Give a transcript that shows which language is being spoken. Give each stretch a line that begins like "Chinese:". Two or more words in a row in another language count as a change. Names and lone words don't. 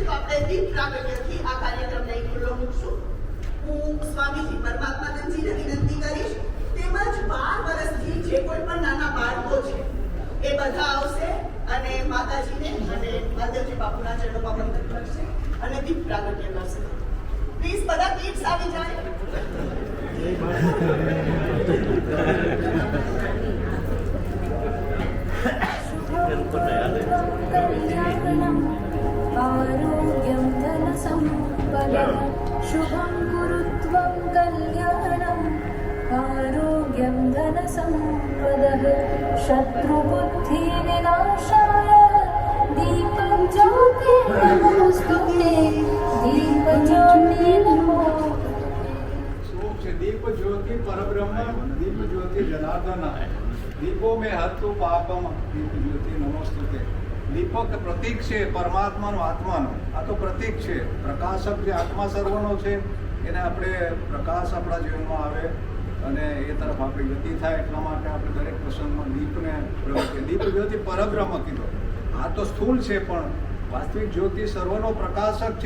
Gujarati: તો આપણે દીપ પ્રાગટ્યથી આ કાર્યક્રમને ખુલ્લો મૂકશું. હું સ્વામીજી પરમાત્માનંદજીને વિનંતી કરીશ, તેમજ 12 વર્ષથી જે કોઈ પણ નાના બાળકો છે એ બધા આવશે અને માતાજીને અને માલદેવજી બાપુના ચરણોમાં વંદન કરશે અને દીપ પ્રાગટ્ય કરશે. પ્લીઝ બધા કિડ્સ આવી જાય.
Sanskrit: आरोग्यं धनसम्पदः शुभं कुरुत्वं कल्याणम् आरोग्यं धनसम्पदः शत्रुबुद्धिविनाशाय दीपज्योति नमोस्तुते दीपज्योति नमो. दीप ज्योति परब्रह्म दीप ज्योति जनार्दन दीपो में हत्तु पापम दीप ज्योति नमोस्तुते.
Gujarati: દીપક પ્રતીક છે પરમાત્માનો, આત્માનો. આ તો પ્રતીક છે. પ્રકાશક જે આત્મા સર્વનો છે એને આપણે પ્રકાશ આપણા જીવનમાં આવે અને એ તરફ આપણી ગતિ થાય, એટલા માટે આપણે દરેક પ્રસંગમાં દીપને પ્રગટે.
Sanskrit: દીપ જ્યોતિ પરબ્રહ્મ
Gujarati: કીધો. આ તો સ્થૂળ છે, પણ વાસ્તવિક જ્યોતિ સર્વનો પ્રકાશક છે.